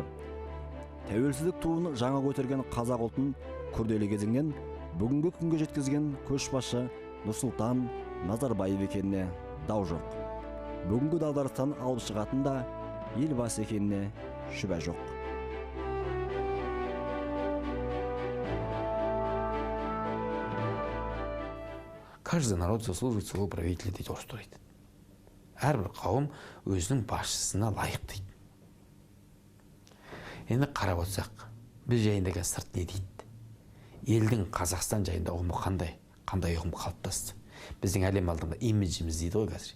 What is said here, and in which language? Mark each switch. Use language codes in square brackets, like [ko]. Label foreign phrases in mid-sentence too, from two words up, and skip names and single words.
[kk] Тәуелсіздік туын жаңа көтерген қазақ ұлтын күрделі кезеңнен бүгінгі күнге жеткізген көшбасшы Нұрсұлтан Назарбаев екеніне дау жоқ. Бүгінгі дағдарыстан алып шығатын да елбасы екеніне шүбә жоқ. [ru] Каждый народ заслуживает своего правителя [kk] дейді орыстар айтады. Әрбір қауым өзінің басшысына лайық дейді. Енді қарап отырсақ, біз жайында қазір сырт не дейді? Елдің Қазақстан жайында ұғымы қандай ұғым қалыптасты? Біздің әлем алдында имиджіміз дейді ғой қазір.